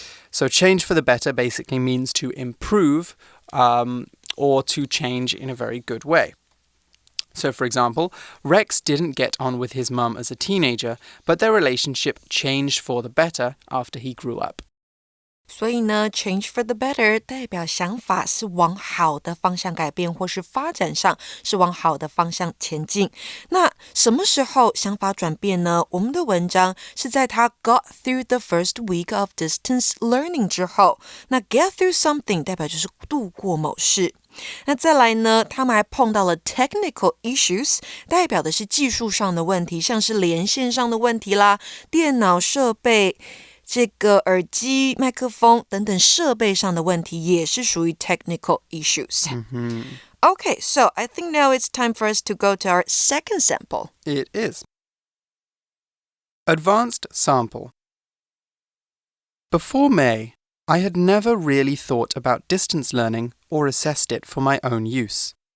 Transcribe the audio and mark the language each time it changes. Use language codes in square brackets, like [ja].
[en] So change for the better basically means to improve or to change in a very good way. So, for example, Rex didn't get on with his mum as a teenager, but their relationship changed for the better after he grew up. [zh] 所以呢 [en] change for the better [zh] 代表想法是往好的方向改变，或是发展上是往好的方向前进。那什么时候想法转变呢？我们的文章是在他 [en] got through the first week of distance learning [zh] 之后，那 [en] get through something [zh] 代表就是度过某事。那再来呢，他们还碰到了 technical issues， 代表的是技术上的问题，像是连线上的问题啦，电脑设备这个耳机、麦克风等等设备上的问题也是属于 technical issues. [en] Okay, so I think now it's time for us to go to our second sample. It is. Advanced sample. Before May, I had never really thought about distance learning or assessed it for my own use.